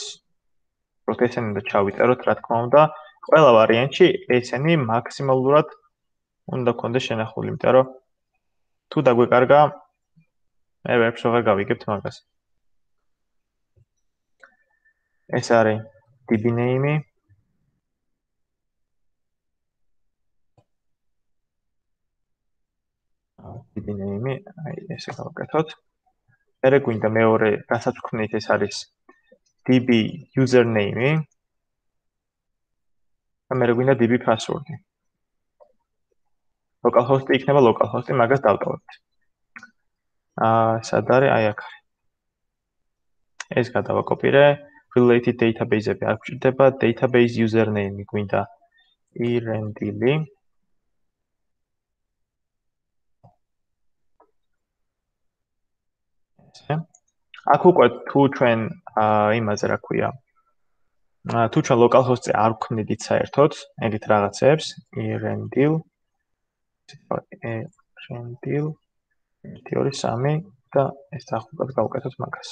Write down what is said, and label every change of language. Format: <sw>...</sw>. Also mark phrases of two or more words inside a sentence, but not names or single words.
<ka>პროცესები და ჩავიწეროთ, რა თქმა უნდა, ყველა ვარიანტში ესენი მაქსიმალურად უნდა გქონდეს შენახული, იმიტომ რომ თუ დაგვეკარგა, მე ვერც აღარ გავიგებთ მაგას. ეს არის</ka> <en>DB name-</en> <ka>ი.</ka> <en>DB name-</en> <ka>ი, აი ესე გავაკეთოთ. მერე გვინდა მეორე, რასაც ვქმნით, ეს არის</ka> <en>DB username-</en> <ka>ი. და მერე გვინდა</ka> <en>DB password-</en> <ka>ი. localhost-ი იქნება localhost-ი, მაგას დავტოვებთ. სად არის? აი აქ არის. ეს გადავაკოპირე.</ka> <en>Related database-</en> <ka>ები არ გვჭირდება,</ka> <en>database username-</en> <ka>ი გვინდა irendili. აქ უკვე თუ ჩვენ იმაზე რა ქვია თუ ჩვენ localhost-ზე არ ვქმნით საერთოდ ეგეთ რაღაცებს irendil 1 2 3 და ეს ახლა გავუკეთოთ მაგას.</ka>